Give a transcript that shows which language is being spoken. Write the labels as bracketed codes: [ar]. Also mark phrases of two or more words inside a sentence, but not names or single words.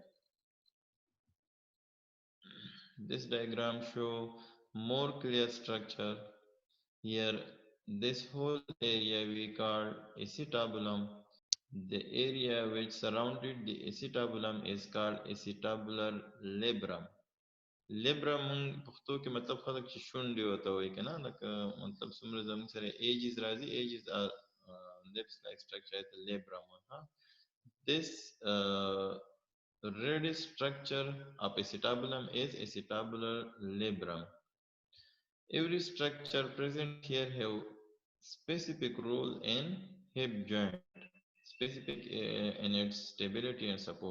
[en] This diagram show more clear structure. Here, this whole area we call acetabulum. The area which surrounded the acetabulum is called acetabular labrum. [ps] Labrum پښتو کې مطلب خلک چې شونډې ورته وایي که نه لکه مطلب څومره زموږ سره ایجز راځي ایجز [en] lips like structure at the labrum. This reddish structure of acetabulum is acetabular labrum. Every structure present here have specific role in hip joint, specific in its stability and support.